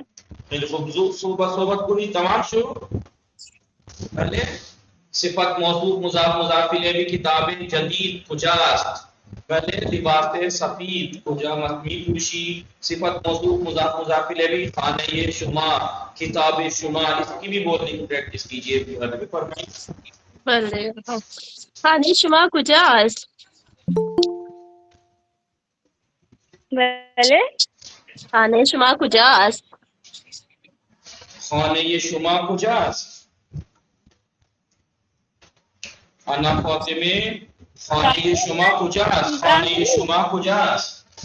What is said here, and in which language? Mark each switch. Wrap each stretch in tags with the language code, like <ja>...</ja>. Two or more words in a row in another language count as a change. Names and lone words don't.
<fa>خیلی خوب صحبت کنی تمام شو بله صفت موصوف مضاف الیه کتاب جدید کجاست بله لباس سفید کجا می پوشی صفت موصوف مضاف الیه خانه شما کتاب شما</fa> <ur>اس کی بھی بولنے کی پریکٹس کیجیے فرمائیے</ur> <fa>بله آقا. خانه شما کجاست؟ بله خانه شما کجاست؟ خانه شما کجاست انا فاطمه خانه شما کجاست خانه شما کجاست</fa>